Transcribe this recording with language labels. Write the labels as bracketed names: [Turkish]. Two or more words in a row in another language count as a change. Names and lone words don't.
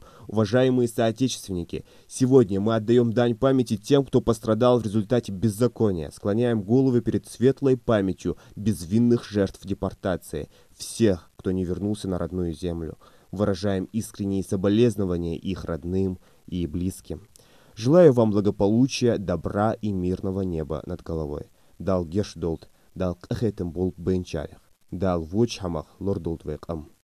[Russian] Уважаемые соотечественники, сегодня мы отдаем дань памяти тем, кто пострадал в результате беззакония, склоняем головы перед светлой памятью безвинных жертв депортации, всех, кто не вернулся на родную землю. Выражаем искренние соболезнования их родным и близким. Желаю вам благополучия, добра и мирного неба над головой. [Ingush] Дал геш долт, дал кахетем бол бенчарях, дал воч хамах лордолт векам.